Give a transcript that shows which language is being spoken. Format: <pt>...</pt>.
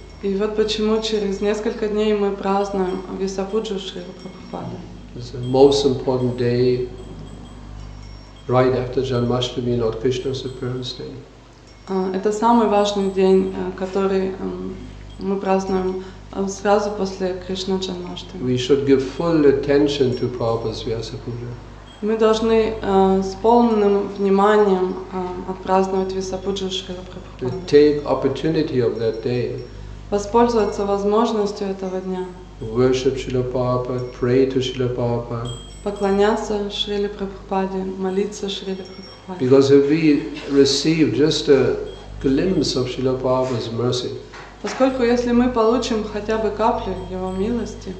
<ru>И вот почему через несколько дней мы празднуем Висапуджу Шрилы Прабхупады.</ru> <en>It's the most important day right after Janmashtami, Lord Krishna's appearance day.</en> <ru>Это самый важный день, который мы празднуем сразу после Кришна Джанмаштами.</ru> <en>We should give full attention to Prabhupada's Vyasa Puja.</en> <ru>Мы должны с полным вниманием отпраздновать Висапуджу Шрилы Прабхупады.</ru> <en>Take opportunity of that day.</en> <ru>Воспользоваться возможностью этого дня.</ru> <en>Worship Srila Prabhupada, pray to Srila Prabhupada.</en> <ru>Поклоняться Шриле Прабхупаде, молиться Шриле Прабхупаде.</ru> <en>Because if we receive just a glimpse of Srila Prabhupada's mercy,</en> <ru>Поскольку если мы получим хотя бы каплю Его милости,</ru>